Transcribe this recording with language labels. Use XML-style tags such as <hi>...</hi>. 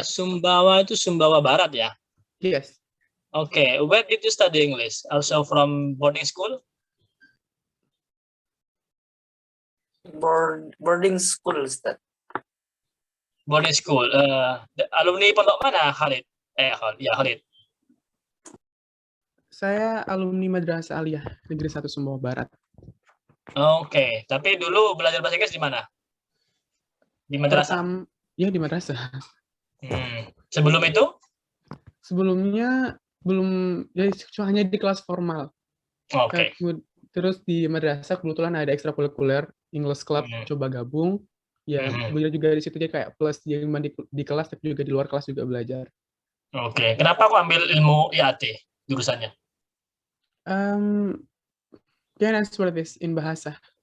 <id>Sumbawa itu Sumbawa Barat ya?</id> <en>Yes. Okay. Where did you study English? Also from boarding school? Boarding school, Ustaz.</en> <id>Boarding school. Alumni pondok mana, Khalid? Khalid. Saya alumni Madrasah Aliyah Negeri 1 Sumbawa Barat. Oke. Tapi dulu belajar bahasa Inggris di mana? Di madrasah? Ya, di madrasah. Sebelum itu? Sebelumnya belum, ya hanya di kelas formal. Oke. Terus di madrasah kebetulan ada ekstrakurikuler English Club, coba gabung. Ya, belajar juga di situ, dia kayak plus di kelas tapi juga di luar kelas juga belajar. Oke. Kenapa kok ambil ilmu IAT jurusannya?</id> <en>Can I answer this in bahasa?</en>